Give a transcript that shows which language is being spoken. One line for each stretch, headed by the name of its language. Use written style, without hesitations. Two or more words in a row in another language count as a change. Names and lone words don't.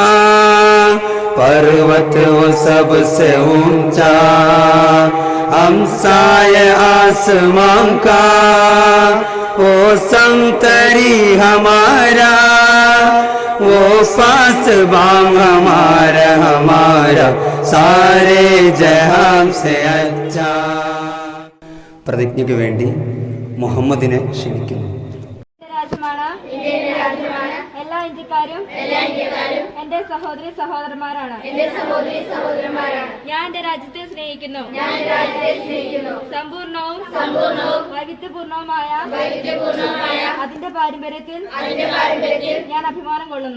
Hindi: पर्वत वो सबसे ऊंचा, हमसाया आसमां का. वो संतरी हमारा, वो पासबान हमारा हमारा, सारे जहां से अच्छा.
Malayalam: പ്രതിജ്ഞയ്ക്ക് വേണ്ടി മുഹമ്മദിനെ ക്ഷണിക്കുന്നു. എല്ലാ ഇന്ത്യക്കാരും എന്റെ സഹോദരി സഹോദരന്മാരാണ്. ഞാൻ എന്റെ രാജ്യത്തെ സ്നേഹിക്കുന്നു. സമ്പൂർണവും വൈവിധ്യപൂർണവുമായ അതിന്റെ പാരമ്പര്യത്തിൽ ഞാൻ അഭിമാനം കൊള്ളുന്നു.